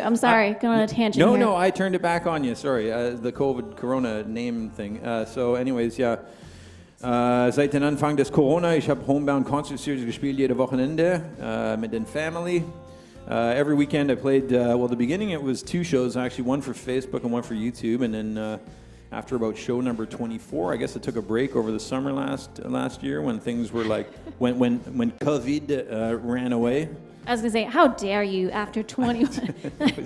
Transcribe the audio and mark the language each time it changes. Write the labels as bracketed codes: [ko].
[en] I'm sorry, going on a tangent here. No, I turned it back on you. Sorry, the COVID Corona name thing. So anyways, yeah. [de] Seit dem Anfang des Corona, ich habe Homebound Concert Series gespielt jede Wochenende mit den Family. [en] Every weekend I played, well, the beginning it was 2 shows, actually, one for Facebook and one for YouTube, and then after about show number 24, I guess I took a break over the summer last year when things were like, when COVID ran away. I was going to say, how dare you after 21?